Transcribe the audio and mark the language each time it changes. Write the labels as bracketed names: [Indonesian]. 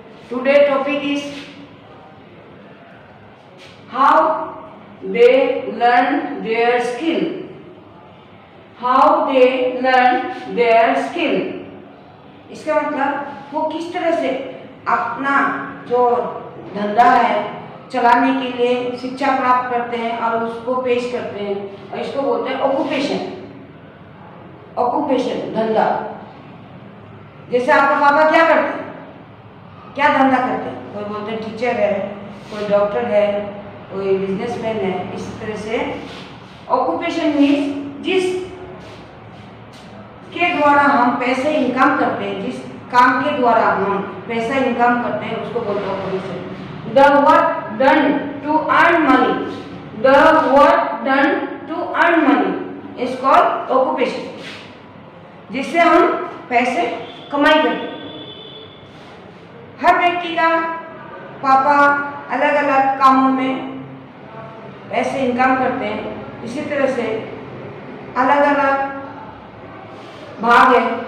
[English] Today topic is how they learn their skill. How they learn their skill. [Hindi] इसका मतलब वो किस तरह से अपना जो धंधा है चलाने के लिए शिक्षा प्राप्त करते हैं और उसको पेश करते हैं, और इसको बोलते हैं ऑक्यूपेशन। ऑक्यूपेशन धंधा। जैसे आपका पापा क्या करते हैं, क्या धंधा करते हैं? कोई बोलते हैं टीचर है, कोई डॉक्टर है, कोई बिजनेसमैन है। इस तरह से ऑक्यूपेशन मीन्स जिस के द्वारा हम पैसे इनकम करते हैं, जिस काम के द्वारा हम पैसा इनकम करते हैं, उसको बोलते हैं occupation. [English] The work done to earn money. The work done to earn money is called occupation. [Hindi] जिससे हम पैसे कमाई करते हैं। हर व्यक्ति का पापा अलग अलग कामों में पैसे इनकम करते हैं। इसी तरह से अलग अलग भाग है।